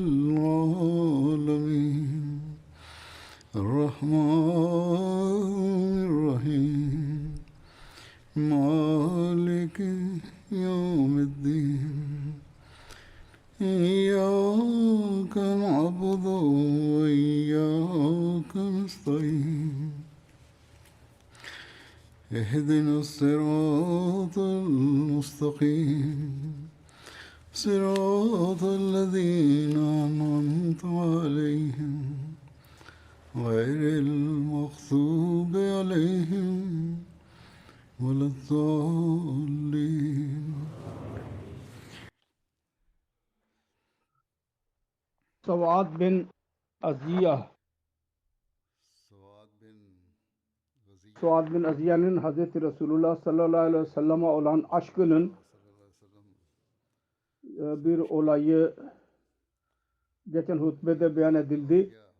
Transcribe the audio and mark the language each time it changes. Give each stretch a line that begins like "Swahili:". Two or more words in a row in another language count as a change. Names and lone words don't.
Arabic: العالمين الرحمن الرحيم مالك يوم الدين إياك نعبد وإياك نستعين اهدنا الصراط المستقيم صراط الذين أنعمت عليهم غير المغضوب عليهم ولا الضالين.
Turkish: Savad bin Aziya Suad bin Aziya'nın Hazreti Resulullah
Arabic: صلى الله عليه وسلم'e
Turkish: olan aşkının bir olayı geçen hutbede beyan edildi.